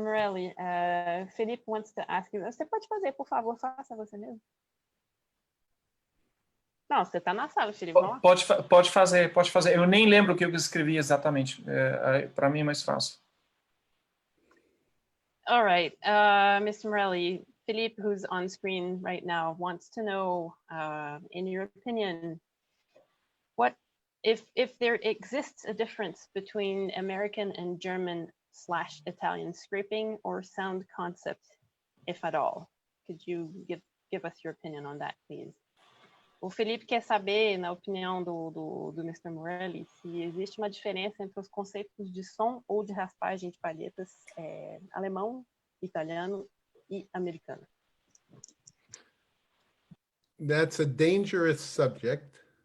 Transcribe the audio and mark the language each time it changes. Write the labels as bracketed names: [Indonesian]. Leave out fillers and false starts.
[English] Morelli, Felipe wants to ask you. [Portuguese] Você pode fazer, por favor, faça você mesmo. Não, você está na sala, Felipe. Pode fazer. Eu nem lembro o que eu escrevi exatamente. Para mim é mais fácil. [English] All right, Mr. Morelli, Philippe, who's on screen right now, wants to know, in your opinion, what if there exists a difference between American and German/Italian scraping or sound concept, if at all? Could you give us your opinion on that, please? [Portuguese] O Felipe quer saber, na opinião do Mr. Morelli, se existe uma diferença entre os conceitos de som ou de raspagem de palhetas alemão, italiano e americano. [English] That's a dangerous subject.